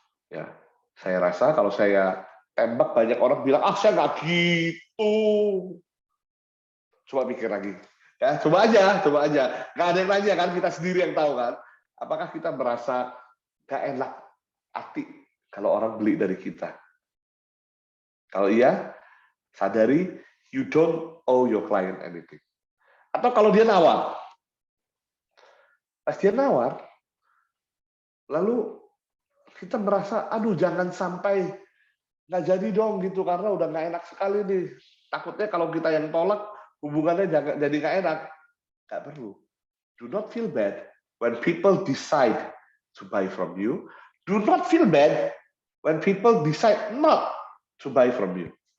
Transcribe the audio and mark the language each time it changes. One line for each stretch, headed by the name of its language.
Indonesian: Ya, saya rasa kalau saya tembak banyak orang bilang, ah saya nggak gitu. Coba pikir lagi. Ya, coba aja. Nggak ada yang nanya kan, kita sendiri yang tahu kan. Apakah kita merasa nggak enak hati kalau orang beli dari kita? Kalau iya, sadari
English: you don't owe your client anything.
Indonesian: Atau kalau dia nawar, pas dia nawar, lalu kita merasa, aduh jangan sampai nggak jadi dong gitu karena udah nggak enak sekali nih. Takutnya kalau kita yang tolak, hubungannya jadi nggak enak. Nggak perlu.
English: Do not feel bad when people decide to buy from you. Do not feel bad when people decide not to buy from you.